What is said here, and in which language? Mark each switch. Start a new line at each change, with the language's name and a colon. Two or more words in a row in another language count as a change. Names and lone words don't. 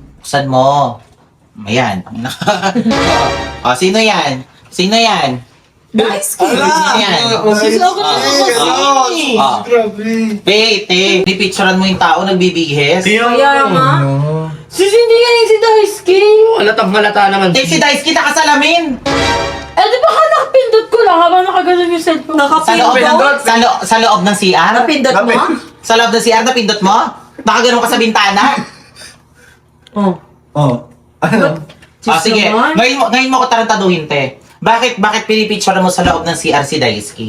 Filipino: Buksan mo. Ayan. O, sino yan? Sino yan? Daisuke. Sino yan? Sis, ako na ako kasi. Grabe. Te, pipicturean mo yung tao nagbibihis. Kaya nga. Sis, hindi yan yung si Daisuke. Halata naman. Te, si Dice kita kasalamin. Eh, di ba nakapindot ko lang habang nakaganon yung cellphone? Sa loob, sa loob ng CR? Napindot mo? Sa loob ng CR, napindot mo? Nakaganon ka sa bintana? Oh. Oh. Ano? Sige. naman. Ngayon mo ko tarantaduhin, te. Bakit pinipicture mo sa loob ng CR si Daisuke?